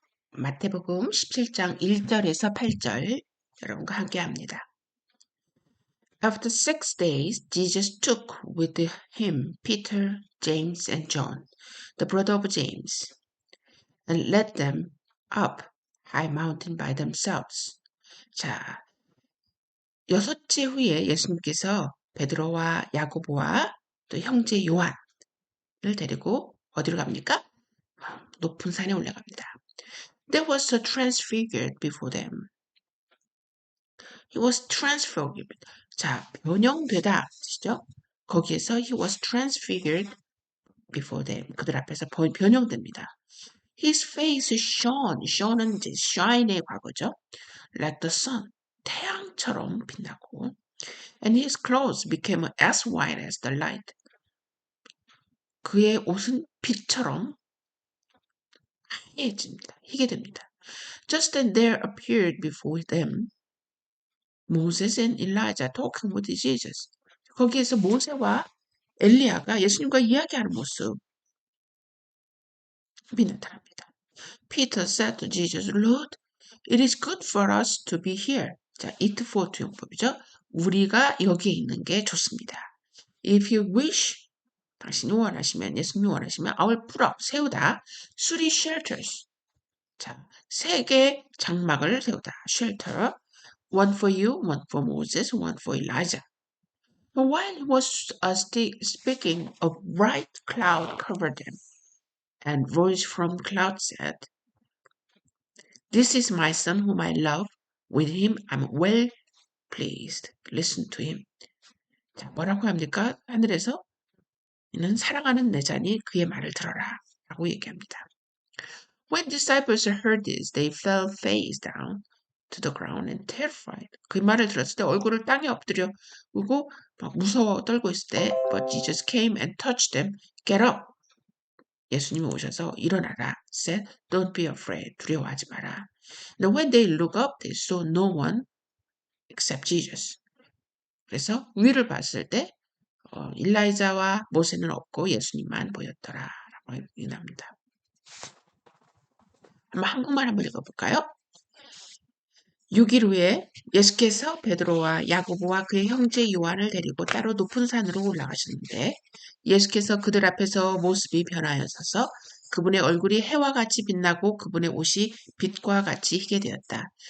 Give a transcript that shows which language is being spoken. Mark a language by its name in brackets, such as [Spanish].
[Korean] 마태복음 17장 1절에서 8절 여러분과 함께 합니다. [English] After 6 days, Jesus took with him Peter, James, and John, the brother of James, and led them up high mountain by themselves. [Korean] 자, 6째 후에 예수님께서 베드로와 야고보와 또 형제 요한을 데리고 어디로 갑니까? 높은 산에 올라갑니다. [English] There was a transfigured before them. He was transfigured. [Korean] 자, 변형되다 뜻이죠. 거기에서 [English] he was transfigured before them. [Korean] 그들 앞에서 변형됩니다. [English] His face shone. [Korean] shone은 이제 shine의 과거죠. [English] Like the sun. [Korean] 태양처럼 빛나고. [English] And his clothes became as white as the light. [Korean] 그의 옷은 빛처럼 하얘집니다. 희게 됩니다. [English] Just then there appeared before them Moses and Elijah talking with Jesus. [Korean] 거기에서 모세와 엘리야가 예수님과 이야기하는 모습이 나타납니다. [English] Peter said to Jesus, Lord, it is good for us to be here. [Korean] 자, it for to 용법이죠. 우리가 여기에 있는 게 좋습니다. [English] If you wish, [Korean] 당신이 원하시면, 예수님이 원하시면, [English] I will put up, [Korean] 세우다, [English] three shelters. [Korean] 자, 3개 장막을 세우다, shelter. [English] One for you, one for Moses, one for Elijah. But while he was speaking, a bright cloud covered them, and voice from the cloud said, This is my son whom I love. With him I'm well pleased. Listen to him. [Korean] 자, 뭐라고 합니까? 하늘에서 이는 사랑하는 내 자니 그의 말을 들어라. 라고 얘기합니다. [English] When disciples heard this, they fell face down to the ground and terrified. [Korean] 그 말을 들었을 때 얼굴을 땅에 엎드려 울고 막 무서워 떨고 있을 때 [English] But Jesus came and touched them. Get up. [Korean] 예수님이 오셔서 일어나라. [English] Said, Don't be afraid. [Korean] 두려워하지 마라. [English] And when they looked up, they saw no one except Jesus. [Korean] 그래서 위를 봤을 때 일라이자와 모세는 없고 예수님만 보였더라. 라고 얘기합니다. 한국말 한번 읽어볼까요? 6일 후에 예수께서 베드로와 야고보와 그의 형제 요한을 데리고 따로 높은 산으로 올라가셨는데 예수께서 그들 앞에서 모습이 변하여서 그분의 얼굴이 해와 같이 빛나고 그분의 옷이 빛과 같이 희게 되었다.